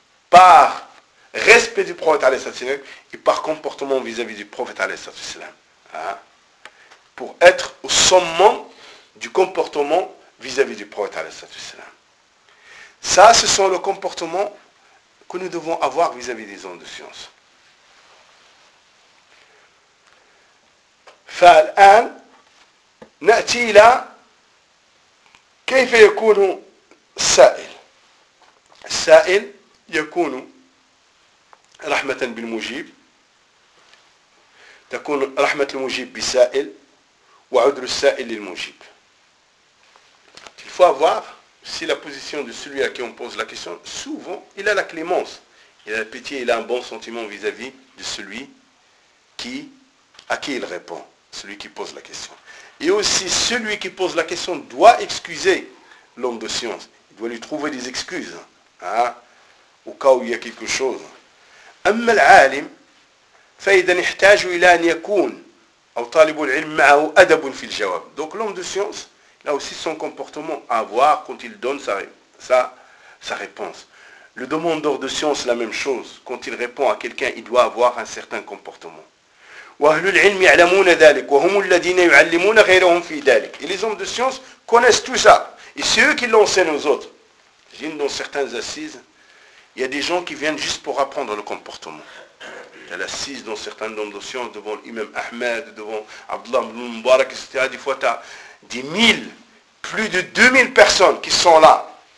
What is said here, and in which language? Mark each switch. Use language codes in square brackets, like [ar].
[fr] Par respect du prophète alayhi sallam et par comportement vis-à-vis du prophète alayhi sallam. Hein? Pour être au sommet du comportement vis-à-vis du prophète alayhi sallam. Ça, ce sont le comportement que nous devons avoir vis-à-vis des hommes de science. [ar] فالآن نأتي إلى كيف يكون السائل. السائل يكون رحمة بالمجيب، تكون رحمة المجيب بسائل وعذر السائل للمجيب. [fr] Il faut avoir si la position de celui à qui on pose la question. Souvent, il a la clémence, il a la pitié, il a un bon sentiment vis-à-vis de celui qui à qui il répond. Celui qui pose la question. Et aussi, celui qui pose la question doit excuser l'homme de science. Il doit lui trouver des excuses. Hein, au cas où il y a quelque chose. [ar] أما العالم فإذا نحتاج إلى أن يكون أو طالب العلم معه أدب في الجواب. [fr] Donc l'homme de science, il a aussi son comportement à voir quand il donne sa réponse. Le demandeur de science, la même chose. Quand il répond à quelqu'un, il doit avoir un certain comportement. [ar] وأهل العلم يعلمون ذلك وهم الذين يعلمون غيرهم في ذلك. [fr] Et les hommes de science connaissent tout ça. Et c'est eux qui l'enseignent aux autres. J'ai une dans certaines assises, il y a des gens qui viennent juste pour apprendre le comportement. Il y a l'assise dans certains hommes de science devant l'imam Ahmed, devant Abdullah ibn Mubarak, etc. Des fois, tu as des mille, plus de 2000 personnes qui sont là.